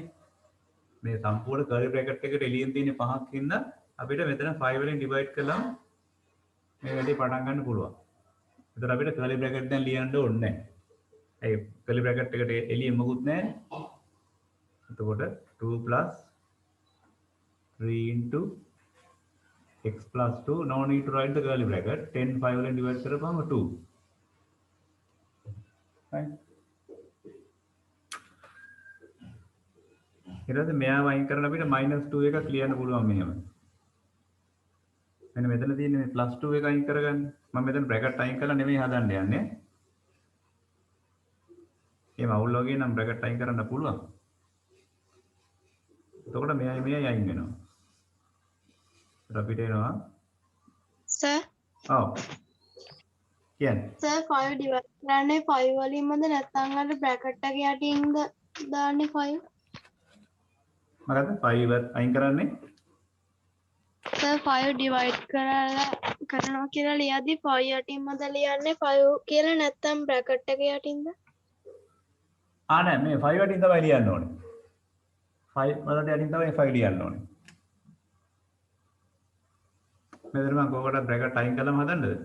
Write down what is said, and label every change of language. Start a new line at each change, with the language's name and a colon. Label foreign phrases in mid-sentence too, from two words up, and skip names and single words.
Sinhala: මේ සම්පූර්ණ
English: curly bracket
Sinhala: එකට එළියෙන් තියෙන 5ක් හින්දා අපිට මෙතන 5 වලින් ඩිවයිඩ් කළාම මේ වැඩේ පටන් ගන්න පුළුවන්. ඒතර අපිට
English: curly bracket
Sinhala: දැන් ලියන්න ඕනේ නැහැ. ඒ
English: curly bracket
Sinhala: එකට එළියෙන් මොකුත් නැහැ.
English: එතකොට 2 plus 3 into x plus 2 no need to write the curly bracket 10 5
Sinhala: වලින් divide කරපුවම
English: 2
Sinhala: right ඊට පස්සේ මෙයා වයින් කරන අපිට -2 එකක් ලියන්න පුළුවන් මෙහෙම මෙන්න මෙතන තියෙන මේ +2 එක අයින් කරගන්න මම මෙතන බ්‍රැකට් අයින් කරලා නෙමෙයි හදන්න යන්නේ එහෙම අවුල් වගේ නම් බ්‍රැකට් අයින් කරන්න පුළුවන් එතකොට මෙයයි අයින් වෙනවා අපිට එනවා
English: सर
Sinhala: ඔව් කියන්නේ
English: Sir 5 divide
Sinhala: කරන්නේ 5 වලින්මද නැත්නම් අර බ්‍රැකට් එක යටින්ද දාන්නේ 5 මොකද 5 අයින් කරන්නේ
English: Sir 5 divide
Sinhala: කරනවා කියලා ලියද්දි 5 යටින්මද ලියන්නේ 5 කියලා නැත්නම් බ්‍රැකට් එක යටින්ද නෑ මේ 5 වලින් තමයි ලියන්න ඕනේ 5 වලට යටින් තමයි 5 ලියන්න ඕනේ මෙතන මම කොහොමද බ්‍රැකට් අයින් කළාම හදන්නද?